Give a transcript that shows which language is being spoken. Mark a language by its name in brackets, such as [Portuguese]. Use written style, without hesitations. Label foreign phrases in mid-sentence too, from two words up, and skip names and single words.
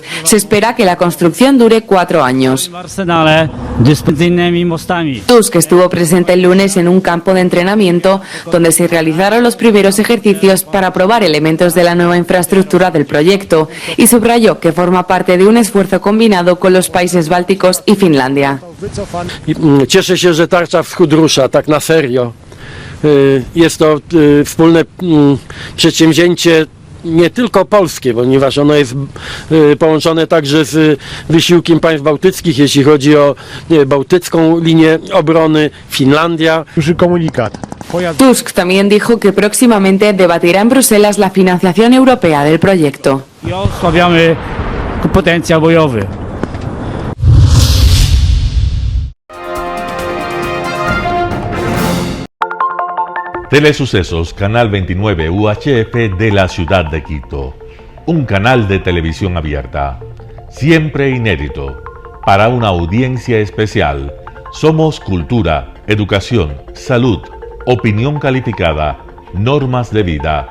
[Spanish] Se espera que la construcción dure 4 años. Tusk estuvo presente el lunes en un campo de entrenamiento donde se realizaron los primeros ejercicios para probar elementos de la nueva infraestructura del proyecto y subrayó que forma parte de un esfuerzo combinado con los países bálticos y Finlandia. [Polish] Cieszę się, że tarcza wschód rusza tak na serio. Jest to wspólne przedsięwzięcie nie tylko polskie, ponieważ ono jest połączone także z wysiłkiem państw bałtyckich, jeśli chodzi o bałtycką linię obrony, Finlandia. [Spanish] Tusk también dijo que próximamente debatirá en Bruselas la financiación europea del proyecto. [Polish] I osłabiamy potencjał bojowy. [Spanish] Telesucesos, Canal 29 UHF de la ciudad de Quito. Un canal de televisión abierta. Siempre inédito. Para una audiencia especial. Somos cultura, educación, salud, opinión calificada, normas de vida.